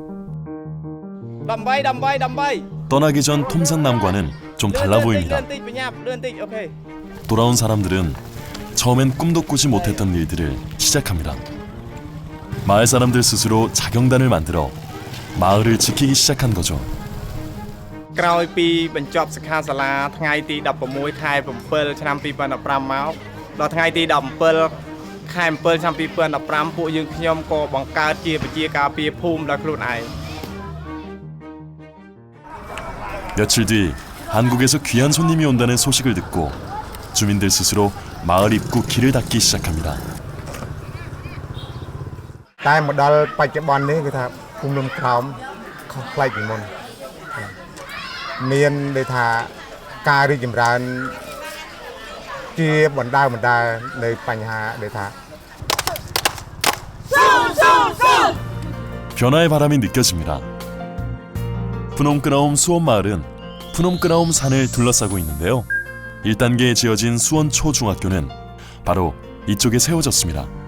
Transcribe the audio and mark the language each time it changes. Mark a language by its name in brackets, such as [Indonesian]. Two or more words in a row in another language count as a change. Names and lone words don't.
[Korean] 떠나기 전 톰상남과는 좀 달라 보입니다. 돌아온 사람들은 처음엔 꿈도 꾸지 못했던 일들을 시작합니다. 마을 사람들 스스로 자경단을 만들어 마을을 지키기 시작한 거죠. [Khmer] ក្រោយពីបញ្ចប់សិក្ខាសាលាថ្ងៃទី16ខែ7ឆ្នាំ2015មកដល់ថ្ងៃទី17ខែ7ឆ្នាំ2015ពួកយើងខ្ញុំក៏បង្កើតជាវិជាការពារភូមិដោយខ្លួនឯង [Korean] 며칠 뒤 한국에서 귀한 손님이 온다는 소식을 듣고 주민들 스스로 마을 입구 길을 닫기 시작합니다. [Khmer] តែមកដល់បច្ចុប្បន្ននេះគឺថាភូមិលំក្រោមខុសប្លែកពីមុនមានដូចថាការរីកចម្រើនជាបណ្ដានៅបញ្ហាដូចថា [Korean] 변화의 바람이 느껴집니다. 푸놈크라움 수원마을은 푸놈크라움 산을 둘러싸고 있는데요. 1단계에 지어진 수원 초중학교는 바로 이쪽에 세워졌습니다.